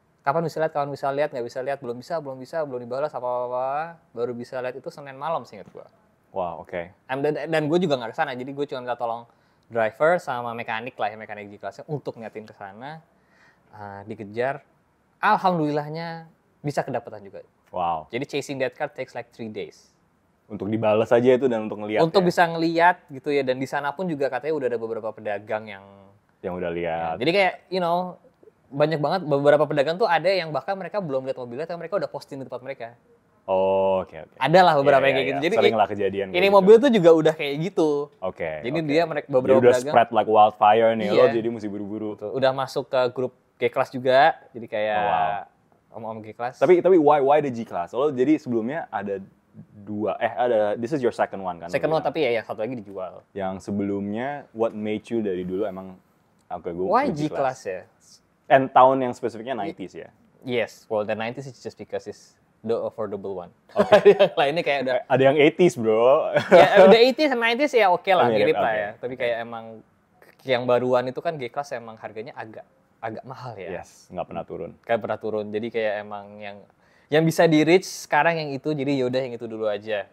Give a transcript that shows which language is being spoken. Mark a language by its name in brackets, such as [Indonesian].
[Indonesian] Kapan bisa lihat, nggak bisa lihat, belum dibalas apa-apa. Baru bisa lihat itu Senin malam seingat gue. [English] Wow, oke. [Indonesian] Dan gue juga nggak kesana, jadi gue cuma minta tolong driver sama mekanik lah ya, mekanik G-Class-nya untuk niatin kesana. Dikejar, alhamdulillahnya bisa kedapatan juga. [English] Wow. [Indonesian] Jadi [English] chasing that car takes like 3 days. [Indonesian] Untuk dibalas aja itu dan untuk ngelihat. Untuk bisa ngelihat gitu ya, dan di sana pun juga katanya udah ada beberapa pedagang yang udah lihat. Ya, jadi kayak, banyak banget beberapa pedagang tuh ada yang bahkan mereka belum lihat mobilnya, tapi mereka udah posting di tempat mereka. Oh, oke. Ada lah beberapa yang kayak gitu. Jadi sering lah kejadian. Ini mobil tuh juga udah kayak gitu. Oke. Jadi dia beberapa jadi udah pedagang [English] spread like wildfire [Indonesian] nih, lo jadi mesti buru-buru. Udah masuk ke grup G-Class juga, jadi kayak om-om G-Class. Tapi [English] why the G-Class? [Indonesian] Lo jadi sebelumnya ada 2, [English] this is your second one [Indonesian] kan? [English] Second one, [Indonesian] tapi ya satu lagi dijual. Yang sebelumnya, [English] what made you [Indonesian] dari dulu emang [English] why G-Class ya? [Indonesian] And tahun yang spesifiknya 90s ya? [English] Yes, well the 90s is just because it's the affordable one. Okay. [Indonesian] Yang lainnya kayak udah... Ada yang 80s bro. Ya udah 80s and 90s ya oke lah, mirip lah ya. Tapi kayak emang yang baruan itu kan G-Class emang harganya agak mahal ya. [English] Yes, [Indonesian] nggak pernah turun. Kayak pernah turun, jadi kayak emang yang bisa di-reach sekarang yang itu, jadi yaudah yang itu dulu aja.